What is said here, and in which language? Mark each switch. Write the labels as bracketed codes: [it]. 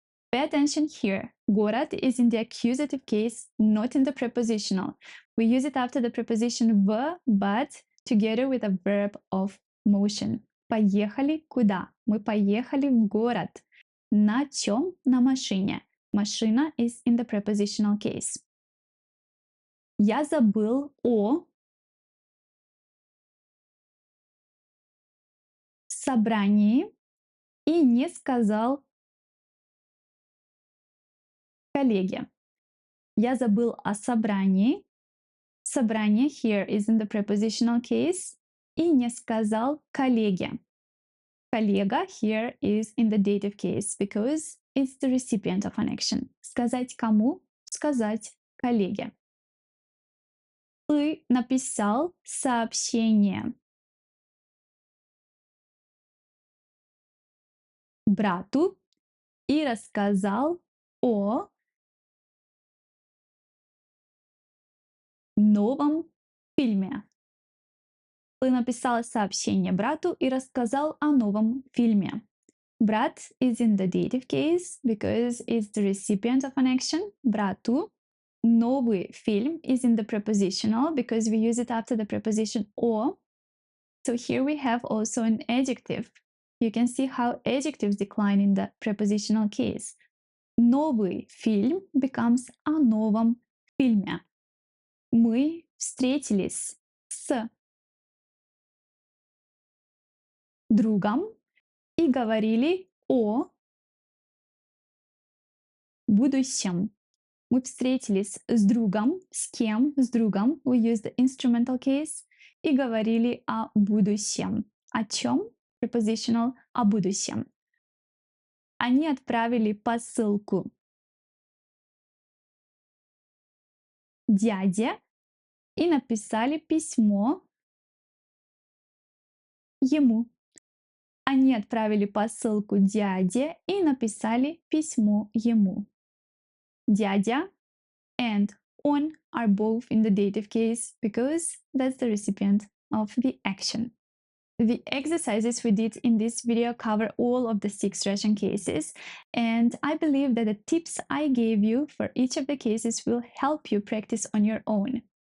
[en] Pay attention here. Город is in the accusative case, not in the prepositional. We use it after the preposition в, but together with a verb of motion. [ru] Поехали куда? Мы поехали в город. На чем? На машине. [en] Машина is in the prepositional case. [ru] Я забыл о собрании и не сказал коллеге. Я забыл о собрании. [en] Собрание here is in the prepositional case. [ru] И не сказал коллеге. [en] Коллега here is in the dative case because it's the recipient of an action. [ru] Сказать кому? Сказать коллеге. Ты написал сообщение брату и рассказал о новом фильме. Ты написал сообщение брату и рассказал о новом фильме. [en] Брат is in the dative case because it's the recipient of an action. [ru] Брату. [en] Новый фильм is in the prepositional because we use it after the preposition о. So here we have also an adjective. You can see how adjectives decline in the prepositional case. [ru] Новый фильм becomes о новом фильме. Мы встретились с другом и говорили о будущем. Мы встретились с другом. С кем? С другом. [en] We use the instrumental case. [ru] И говорили о будущем. О чем? Prepositional. О будущем. Они отправили посылку дяде и написали письмо ему. Они отправили посылку дяде и написали письмо ему. [en] Дядя and on are both in the dative case because that's the recipient of the action. The exercises we did in this video cover all of the 6 Russian cases, and I believe that the tips I gave you for each of the cases will help you practice on your own.